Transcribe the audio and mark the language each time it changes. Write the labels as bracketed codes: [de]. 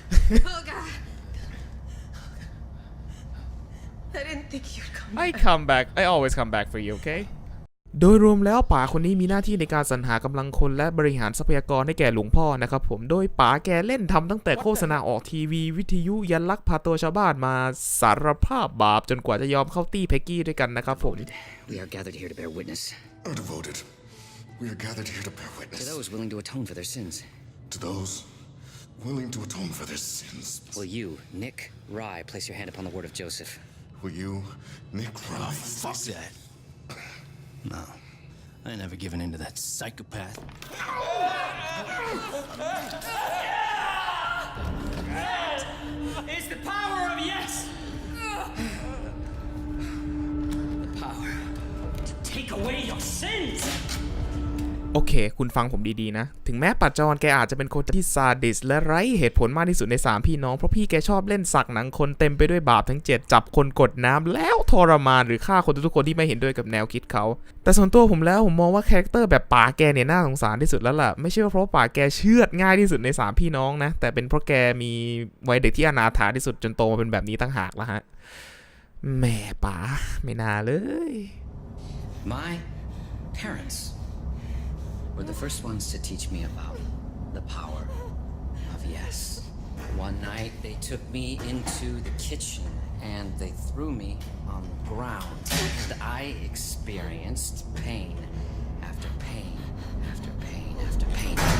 [en] Oh god I didn't think you'd come back. I always come back for you, okay? [th] โดยรวมแล้วป๋าคนนี้มีหน้าที่ในการสรรหากำลังคนและบริหารทรัพยากรให้แก่หลวงพ่อนะครับผมโดยป๋าแกเล่นทำตั้งแต่โฆษณาออกทีวีวิทยุยันลักพาตัวชาวบ้านมาสารภาพบาปจนกว่าจะยอมเข้าตี้เพกกี้ด้วยกันนะครับผม [en] We are gathered here to bear witness. Are devoted. We are gathered here to bear To witness. those willing to atone for their sins. To those willing to atone for their sins. Will you, Nick Rye, place your hand upon the word of Joseph? Will you, Nick Rye? Fuck that. No. I ain't never given in to that psychopath. It's the power of yes! The power to take away your sins! [th] โอเคคุณฟังผมดีๆนะถึงแม้ปัจจรแกอาจจะเป็นคนที่ซาดิสและไร้เหตุผลมากที่สุดใน3พี่น้องเพราะพี่แกชอบเล่นสักหนังคนเต็มไปด้วยบาปทั้ง7จับคนกดน้ำแล้วทรมานหรือฆ่าคนทุกคนที่ไม่เห็นด้วยกับแนวคิดเขาแต่ส่วนตัวผมแล้วผมมองว่าคาแรคเตอร์แบบป๋าแกเนี่ยน่าสงสารที่สุดแล้วล่ะไม่ใช่ว่าเพราะป๋าแกเชือดง่ายที่สุดใน3พี่น้องนะแต่เป็นเพราะแกมีวัยเด็กที่อนาถาที่สุดจนโตมาเป็นแบบนี้ตั้งหากละฮะแหม่ป๋าไม่น่าเลย [en] My parents were the first ones to teach me about the power of yes. One night they took me into the kitchen and they threw me on the ground and I experienced pain after pain after pain after pain.